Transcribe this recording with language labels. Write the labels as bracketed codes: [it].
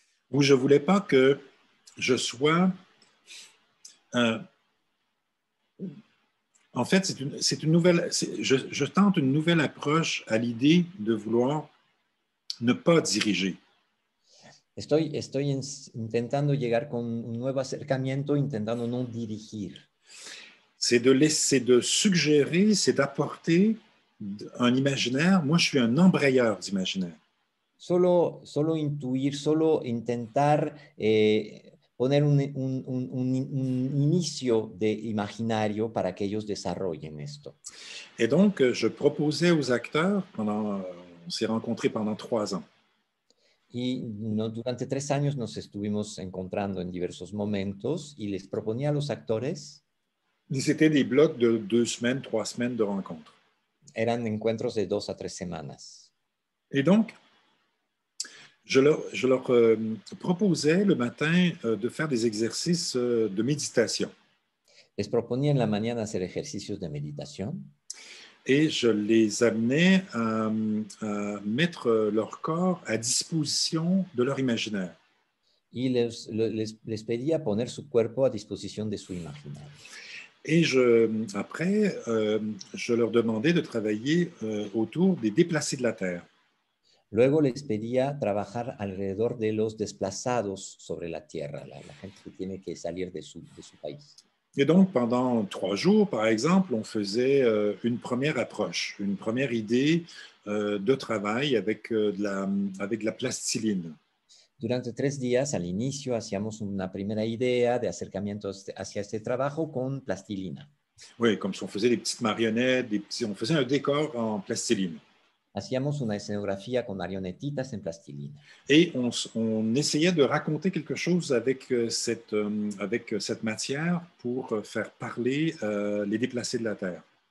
[fr] Où je ne voulais pas que je sois... en fait, c'est une nouvelle... Je tente une nouvelle approche à l'idée de vouloir ne pas diriger. [es] Estoy intentando llegar con un nuevo acercamiento, intentando no dirigir. [fr] C'est de suggérer, c'est d'apporter un imaginaire. Moi, je suis un embrayeur d'imaginaire. [es] Solo intuir, solo intentar poner un inicio de imaginario para que ellos desarrollen esto. [fr] Et donc, je proposais aux acteurs, on s'est rencontrés pendant 3 ans. [es] Y durante 3 años nos estuvimos encontrando en diversos momentos y les proponía a los actores. [fr] C'était des blocs de 2 semaines, 3 semaines de rencontres. [es] Eran encuentros de 2 a 3 semanas. [fr] Et donc, je leur proposais le matin de faire des exercices de méditation. [es] Les proponía en la mañana hacer ejercicios de meditación. [fr] Et je les amenais à mettre leur corps à disposition de leur imaginaire. [es] y les pedía poner su cuerpo a disposición de su imaginario. [fr] Et après, je leur demandais de travailler autour des déplacés de la Terre. [es] Luego les pedía trabajar alrededor de los desplazados sobre la tierra, la gente que tiene que salir de su país. [fr] Et donc, pendant 3 jours, par exemple, on faisait une première approche, une première idée de travail avec de la plastiline. [es] Durante 3 días, al inicio, hacíamos una primera idea de acercamiento hacia este trabajo con plastilina. [fr] Oui, comme si on faisait des petites marionnettes, on faisait un décor en plastiline. [es] Hacíamos una escenografía con marionetitas en plastilina. [fr] Et on essayait de raconter quelque chose avec cette matière pour faire parler les déplacés de la Terre.